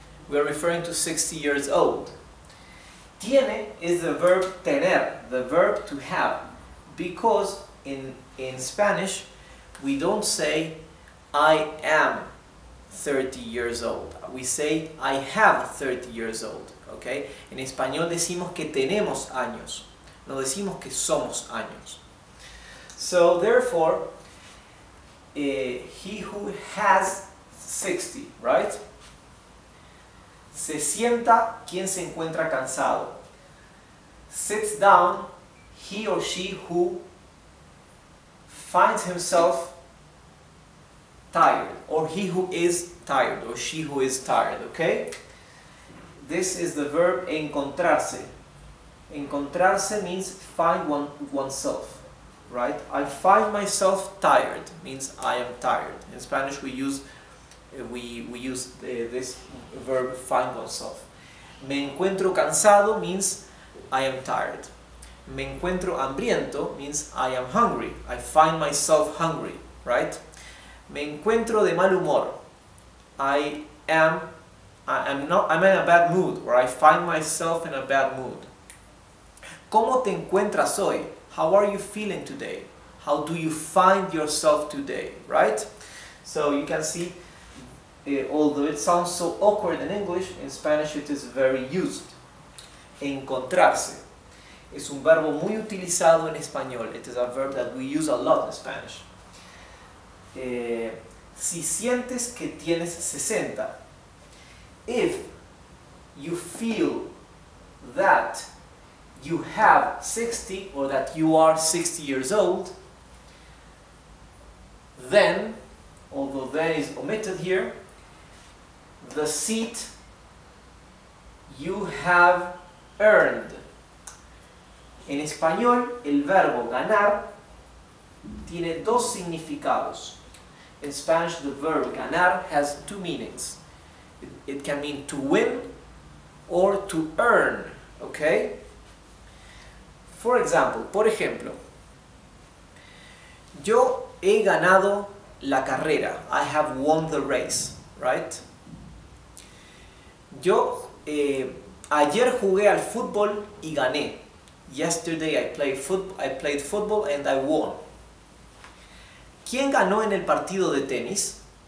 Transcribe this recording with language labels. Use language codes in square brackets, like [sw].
[en] We are referring to 60 years old. Tiene is the verb tener, the verb to have, because in Spanish we don't say I am 30 years old. We say I have 30 years old, okay? [es] En español decimos que tenemos años, no decimos que somos años. [en] So therefore, he who has 60, right? [es] Se sienta quien se encuentra cansado. [en] Sits down he or she who finds himself tired, or he who is tired, or she who is tired, okay? This is the verb encontrarse. Encontrarse means find oneself, right? I find myself tired means I am tired. In Spanish we use this verb find oneself. [es] Me encuentro cansado [en] means I am tired. [es] Me encuentro hambriento [en] means I am hungry. I find myself hungry, right? [es] Me encuentro de mal humor. [en] I'm in a bad mood, or I find myself in a bad mood. [es] ¿Cómo te encuentras hoy? [en] How are you feeling today? How do you find yourself today, right? So you can see, although it sounds so awkward in English, in Spanish it is very used. [es] Encontrarse es un verbo muy utilizado en español. [en] It is a verb that we use a lot in Spanish. [es] Si sientes que tienes 60, [en] if you feel that you have 60, or that you are 60 years old, then, although then is omitted here, the seat you have earned. [es] En español, el verbo ganar tiene dos significados. [en] In Spanish, the verb ganar has two meanings. It can mean to win or to earn, okay? For example, [es] por ejemplo, Yo he ganado la carrera. [en] I have won the race, right? [es] Yo ayer jugué al fútbol y gané. [en] Yesterday I played football and I won. [es] ¿Quién ganó en el partido de tenis?